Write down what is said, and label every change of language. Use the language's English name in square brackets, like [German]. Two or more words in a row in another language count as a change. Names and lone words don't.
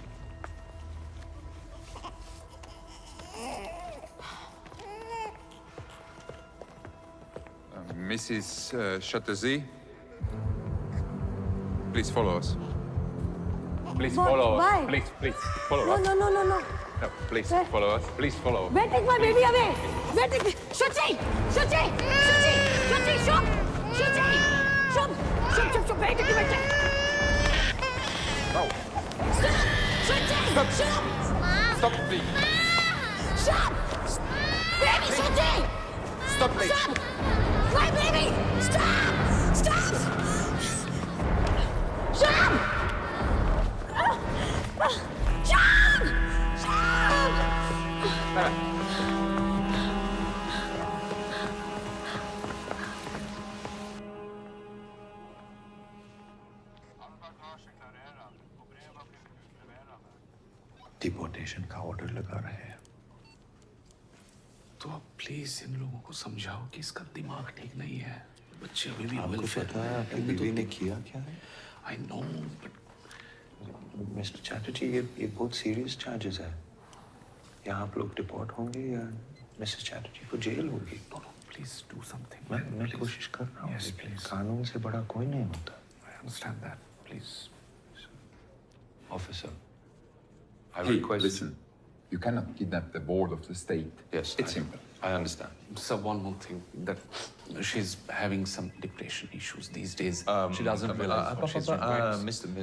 [English] Mrs. Chatterjee, please follow us. Please What? follow Why? us. Please follow No, us. no, no, no, no. No, please Where? follow us. Please follow. Where take my baby away? Where take Shuchi! Shuchi! Shuchi! Shuchi! Shub! Shuchi! Shub! Shub! Where take you? No. Stop! Shuchi! Stop. Shub! Stop, please. Shub! Baby Shuchi! Stop, please. Stop! My baby! Stop! Stop! Shub! Shub! Shub! [Hindi] डिपोर्टेशन का ऑर्डर लगा रहे हैं। तो अब प्लीज इन लोगों को समझाओ कि इसका दिमाग ठीक नहीं है। बच्चे अभी भी आपको पता है आपकी बीवी ने किया क्या है? [English] I know but [Hindi] मिस्टर चैटर्जी, ये बहुत [English] serious charges [Hindi] है। यहाँ आप लोग डिपोर्ट होंगे या मिसेस चैटर्जी को जेल होगी? [English] please do something. [Hindi] मैं कोशिश कर रहा हूँ। [English] Yes, please. [Hindi] कानून से बड़ा कोई नहीं होता। [English] I understand that. Please. Officer, I Hey, request. listen. You cannot kidnap the board of the state. Yes, It's simple. I understand. Sir, one more thing, that she's having some depression issues these days. She doesn't realize what she's doing.